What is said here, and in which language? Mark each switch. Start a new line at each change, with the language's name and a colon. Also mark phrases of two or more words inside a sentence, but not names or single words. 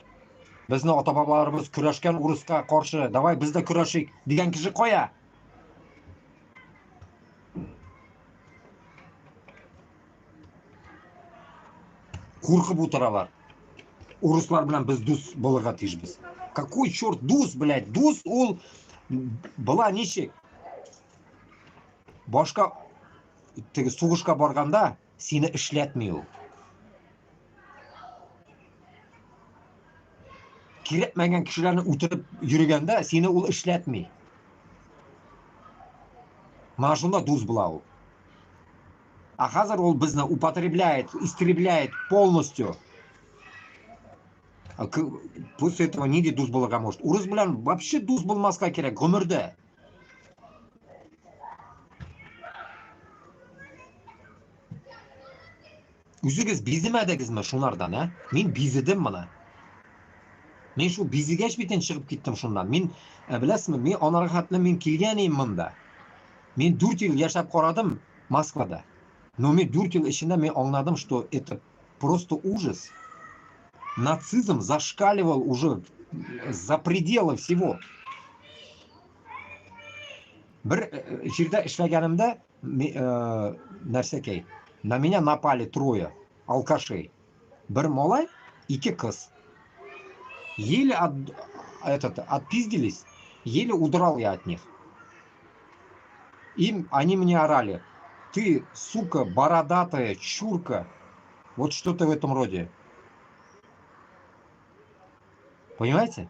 Uzbek: Bizni ota-bobolarimiz kurashgan urusga qarshi, davay bizda kurashik degan kishi qo'ya. Qo'rqib o'tiralar. Урыслар bilan biz do'st bo'lishga tejibmiz.
Russian: Какой черт do'st, блядь?
Uzbek: Do'st ol
Russian: была ничек.
Uzbek: boshqa sug'ishga borganda seni ishlatmaydi. Kerakmagan kishilarni o'tirib yurganda seni u ishlatmaydi. Mana shunda do'st bo'ladi.
Russian: А
Uzbek: hozir u bizni
Russian: употребляет, истребляет полностью. После этого
Uzbek: nega do'st bo'larga может? Urus bilan вообще do'st bo'lmasga kerak umrda. O'zingiz bezimadingizmi shulardan, ha? Men bezidim mana. Men shu bezigash bitin chiqib ketdim shundan. Men bilasizmi, men onarohatli men kelganim bunda. Men 4 yil yashab qoladim Moskvada. Но men 4 yil ichida men anladim,
Russian: что это просто ужас. Нацизм зашкаливал уже за пределы всего.
Uzbek: Bir yerda ishlaganimda narsakay,
Russian: на меня напали трое алкашей.
Uzbek: Bir malay, 2 qiz.
Russian: Еле отпиздились, еле удрал я от них. Они мне орали: ты, сука, бородатая чурка. Вот что-то в этом роде. Понимаете?